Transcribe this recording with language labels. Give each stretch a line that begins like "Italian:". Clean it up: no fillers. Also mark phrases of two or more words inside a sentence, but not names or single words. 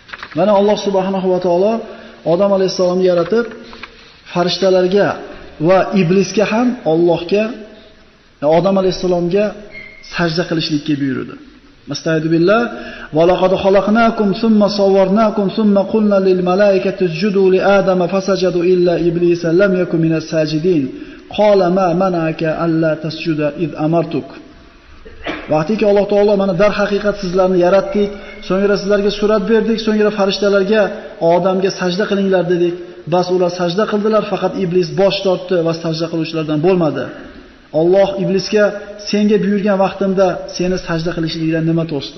Uzbek: Mana Alloh
Arabic: سبحانه وتعالى
Uzbek: Odam alayhisalomni yaratib, farishtalarga va iblisga ham Allohga, Odam alayhisalomga sajda qilishlikka buyurdi.
Arabic: مستعيذ بالله ولقد خلقناكم ثم صورناكم ثم قلنا للملائكة اسجدوا لآدم فسجدوا إلا إبليس لم يكن من الساجدين قال ما منعك ألا تسجد إذ أمرتك.
Uzbek: Vaqtiki Alloh taolo mana dar haqiqat sizlarni yaratdik, so'ngra sizlarga surat berdik, so'ngra farishtalarga Odamga sajda qilinglar dedik. Bas ular sajda qildilar, faqat iblis bosh tortdi va sajda qiluvchilardan bo'lmadi. Alloh iblisga senga buyurgan vaqtimda seni sajda qilishlikdan nima to'sdi?